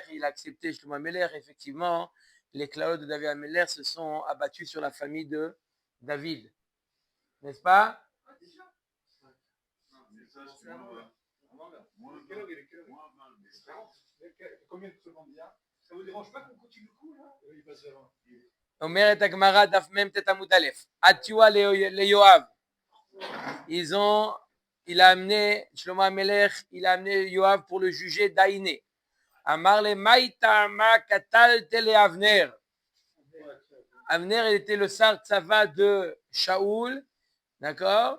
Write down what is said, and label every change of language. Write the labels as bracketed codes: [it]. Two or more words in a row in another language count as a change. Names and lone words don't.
[fr] Il a accepté Shlomo Ameller. Effectivement, les clalotes de David Ameller se sont abattus sur la famille de David. N'est-ce pas? Ça vous dérange pas qu'on continue le coup là? Oui, pas ça. [he] אומרת הגמרא דף מ' ט עמוד א', התשואה ליואב. [fr] Il a amené, Shlomo Amelech, il a amené Yoav pour le juger d'Aïné. [arc] אמר ליה מאי טעמא קטלת ליה לאבנר. [fr] Avner, il était le [he] שר צבא [fr] de Shaoul, d'accord?